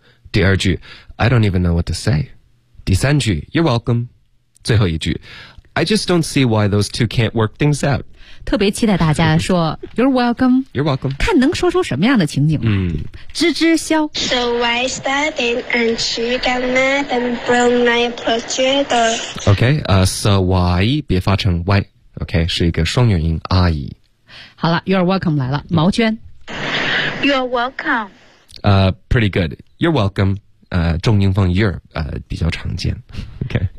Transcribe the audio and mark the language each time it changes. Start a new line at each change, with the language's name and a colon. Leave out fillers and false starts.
Chinese: 第二句
English: I don't even know what to say.
Chinese: 第三句
English: You're welcome.
Chinese: 最后一句
English: I just don't see why those two can't work things out.
Chinese: 特别期待大家说
English: You're welcome You're welcome
Chinese: 看能说出什么样的情景来、吱吱笑
English: So I started and she got mad and broke my projector OK、So why
Chinese: 别发成
English: why OK
Chinese: 是一个双元音
English: I
Chinese: 好了
English: You're welcome
Chinese: 来了毛娟
English: You're welcome、 Pretty good You're welcome、
Chinese: 重音放
English: you're、
Chinese: 比较常见
English: OK